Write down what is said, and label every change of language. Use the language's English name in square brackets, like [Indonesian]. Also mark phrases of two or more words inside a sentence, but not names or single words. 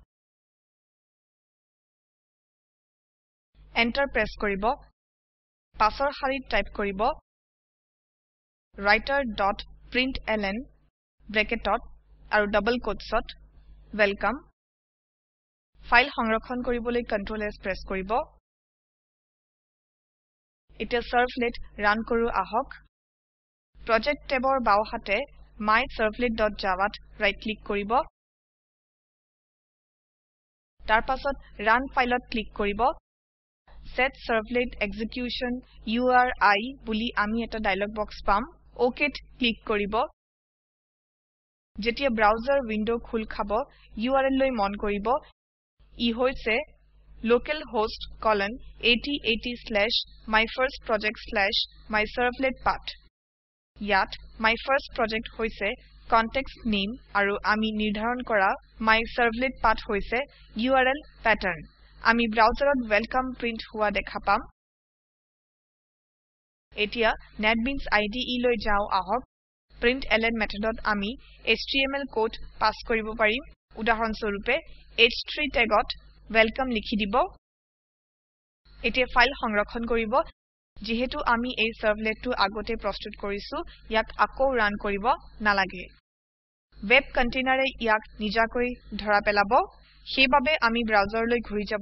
[English] enter press [Assamese] কৰিব পাছৰ শাৰীত টাইপ কৰিব writer.println ব্ৰেকেটত আৰু [English] double quotes [Assamese] ওয়েলকাম ফাইল সংৰক্ষণ কৰিবলৈ [English] Ctrl S press [Assamese] কৰিব এতিয়া [English] servlet run [Assamese] কৰো আহক [English] project tab [Assamese] বাও হাতে myservletjava ত [English] right click [Assamese] কৰিব তাৰ পাছত [English] run file click [Assamese] কৰিব [English] set servlet execution URI [Assamese] বুলি আমি এটা [English] dialog box [Assamese] পাম OKত ক্লিক কৰিব যেতিয়া [English] browser window [Assamese] খোল খাব URL লৈ মন কৰিব ই হৈছে localhost:8080/myfirstproject/myservletpath ইয়াত myfirstproject হৈছে [English] context name [Assamese] আৰু আমি নিৰ্ধাৰণ কৰা myservletpath হৈছে [English] URL pattern [Assamese] আমি ব্ৰাউজাৰত ওয়েলকাম প্ৰিন্ট হোৱা দেখা পাম এতিয়া নেটবিনছ IDE লৈ যাও আহক [English] println method [Assamese] আমি [English] HTML code pass [Assamese] কৰিব পাৰিম উদাহৰণ স্বৰূপে h3 ট্যাগত ওয়েলকাম লিখি দিব এতিয়া ফাইল সংৰক্ষণ কৰিব যেহেতু আমি এই সাৰ্ভলেটটো আগতে প্ৰস্তুত কৰিছো ইয়াক আকৌ ৰান কৰিব নালাগে [English] web container [Assamese] ইয়াক নিজাকৈ ধৰা পেলাব সেইবাবে আমি ব্ৰাউজাৰলৈ ঘূৰি যাব